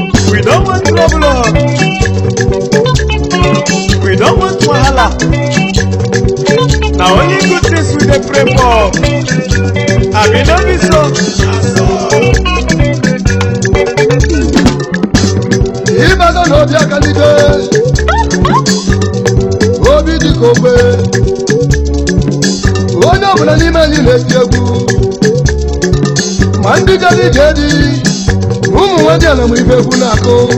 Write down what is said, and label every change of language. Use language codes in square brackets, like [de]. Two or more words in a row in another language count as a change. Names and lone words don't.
[pcm] We don't want trouble, oh. We don't want wahala. Na only good things we dey pray for. Abi no be so? [ig] Ịbago na obi aka n'ike. Obi dị ka ogbe. Onye ọbụla n'ime anyị na-eti egwu. Ma ndị jere ije dị, ụmụ nwa dị ala ma ibe egwu na-akụ.